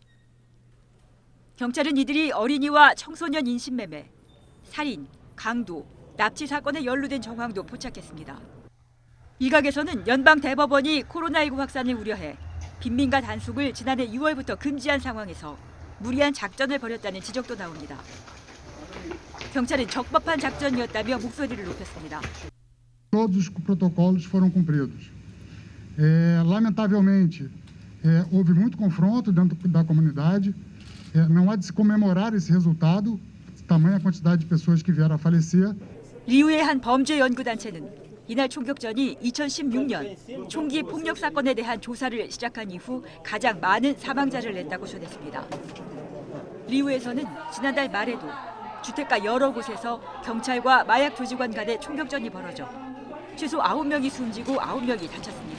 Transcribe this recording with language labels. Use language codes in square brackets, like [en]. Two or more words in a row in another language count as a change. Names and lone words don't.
[ko] 경찰은 이들이 어린이와 청소년 인신매매, 살인, 강도, 납치 사건에 연루된 정황도 포착했습니다. 일각에서는 연방 대법원이 코로나19 확산을 우려해 빈민가 단속을 지난해 6월부터 금지한 상황에서 무리한 작전을 벌였다는 지적도 나옵니다. 경찰은 적법한 작전이었다며 목소리를 높였습니다. [pt] Todos os protocolos foram cumpridos. Lamentavelmente, houve muito confronto dentro da comunidade. Não há de se comemorar esse resultado, tamanha quantidade de pessoas que vieram a falecer. [ko] 리우의 한 범죄 연구 단체는 이날 총격전이 2016년 총기 폭력 사건에 대한 조사를 시작한 이후 가장 많은 사망자를 냈다고 전했습니다. 리우에서는 지난달 말에도 주택가 여러 곳에서 경찰과 마약 조직원 간의 총격전이 벌어져 최소 9명이 숨지고 9명이 다쳤습니다.